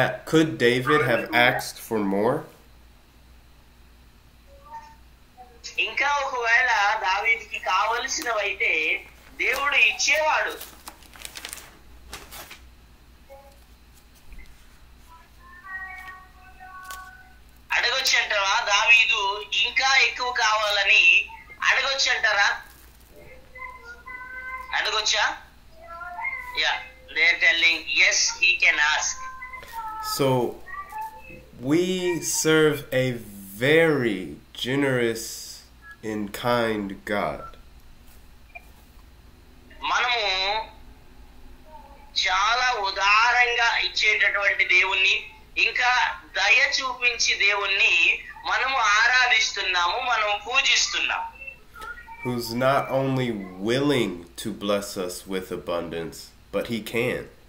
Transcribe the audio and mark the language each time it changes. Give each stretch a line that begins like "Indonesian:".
English: Could David have asked for more?
Telugu: ఇంకా ఒకవేళ దావీదుకి కావలసినవైతే దేవుడు ఇచ్చేవాడు. అడగొచ్చంటారా దావీదు ఇంకా ఎక్కువ కావాలని? అడగొచ్చంటారా? అడగొచ్చా?
English: Yeah, they're telling yes, he can ask. So we serve a very generous and kind God.
Telugu: మనము చాలా ఉదారంగా ఇచ్చేటటువంటి దేవుణ్ణి, ఇంకా దయ చూపించి దేవుణ్ణి మనము ఆరాధిస్తున్నాము, మనము పూజిస్తున్నాము.
English: Who's not only willing to bless us with abundance, but he can.